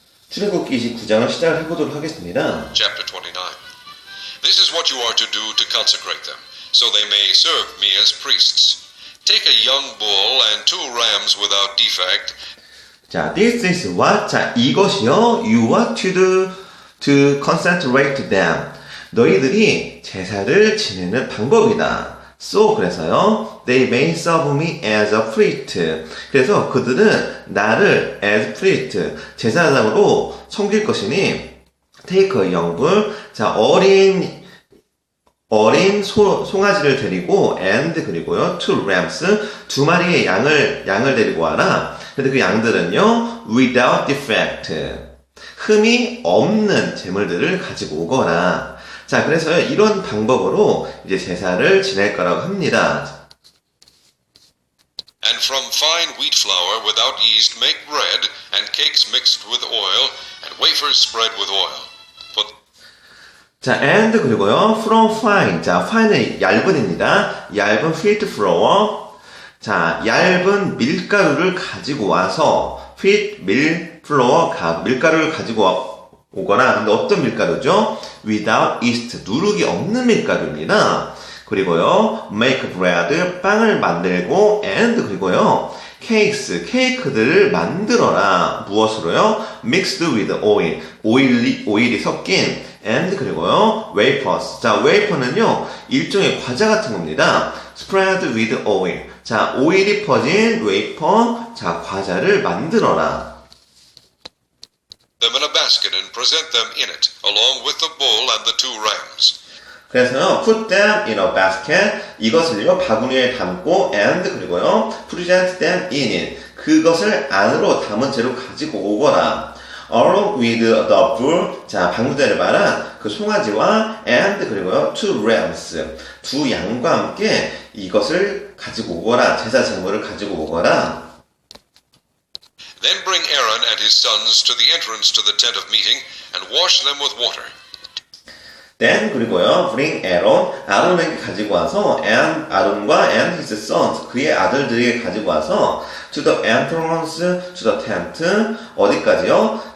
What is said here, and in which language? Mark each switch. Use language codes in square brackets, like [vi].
[ko] 출애굽기 29장을 시작을 해보도록 하겠습니다. [en] Chapter 29. This is what you are to do to consecrate them, so they may serve me as priests. Take a young bull and 2 rams without defect. 자, this is what, [ko] 자, 이것이요, [en] you what to do to consecrate them. [ko] 너희들이 제사를 지내는 방법이다. [en] So, [ko] 그래서요, [en] they may serve me as a priest. [ko] 그래서 그들은 나를 [en] as priest, [ko] 제사장으로 섬길 것이니, [en] take a young bull, [ko] 자, 어린 송아지를 데리고, and, 그리고요, [en] 2 rams, [ko] 2마리의 양을 데리고 와라. 근데 그 양들은요, [en] without defect, [ko] 흠이 없는 제물들을 가지고 오거라. 자, 그래서요, 이런 방법으로 이제 제사를 지낼 거라고 합니다. [en] And from fine wheat flour without yeast make bread, and cakes mixed with oil, and wafers spread with oil. Put 자, and [ko] 그리고요, [en] from fine. [ko] 자, fine은 얇은입니다. 얇은 [en] wheat flour. [ko] 자, 얇은 밀가루를 가지고 와서 wheat 밀가루를 가지고 오거나, 근데 어떤 밀가루죠? [en] without yeast, [ko] 누룩이 없는 밀가루입니다. 그리고요, [en] make bread, [ko] 빵을 만들고, and 그리고요, 케이크들을 만들어라. 무엇으로요? [en] mixed with oil, [ko] 오일이 섞인, [en] and [ko] 그리고요, [en] wafers. [ko] 자, wafer는요, 일종의 과자 같은 겁니다. [en] spread with oil. [ko] 자, 오일이 퍼진 웨이퍼, 자, 과자를 만들어라. [en] them in a basket and present them in it, along with the bull and the 2 rams. [ko] 그래서요, [en] put them in a basket, [ko] 이것을요, 바구니에 담고, and 그리고요, [en] present them in it, [ko] 그것을 안으로 담은 채로 가지고 오거라. [en] along with the bull, [ko] 자, 방금 전에 말한 그 송아지와, and 그리고요, [en] 2 rams, [ko] 2 양과 함께 이것을 가지고 오거라, 제사 제물을 가지고 오거라. [en] Then bring Aaron and his sons to the entrance to the tent of meeting, and wash them with water. Then [ko] 그리고요, [en] bring Aaron, [ko] 아론에게 가지고 와서, [en] and 아론과 and his sons, [ko] 그의 아들들에게 가지고 와서, [en] to the entrance, to the tent, [ko] 어디까지요?